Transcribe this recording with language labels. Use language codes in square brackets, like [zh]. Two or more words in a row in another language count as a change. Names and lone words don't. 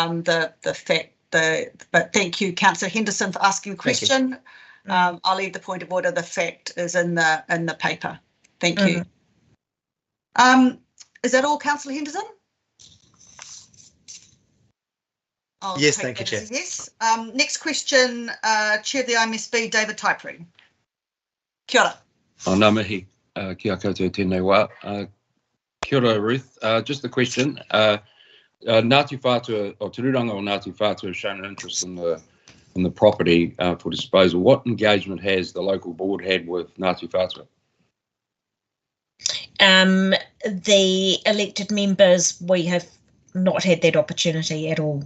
[en] But thank you, Councillor Henderson, for asking the question. I'll leave the point of order. The fact is in the paper. Thank you. Is that all, Councillor Henderson? Yes, thank you, Chair. Yes. Next question, Chair of the IMSB, David Typering. [mi] Kia ora. Ngā mihi, kia koutou tēnei wā. Kia ora, [en] Ruth. Just a question. Ngāti Whātua, or Tururanga or Ngāti Whātua have shown an interest in the property for disposal. What engagement has the local board had with Ngāti Whātua? The elected members, we have not had that opportunity at all.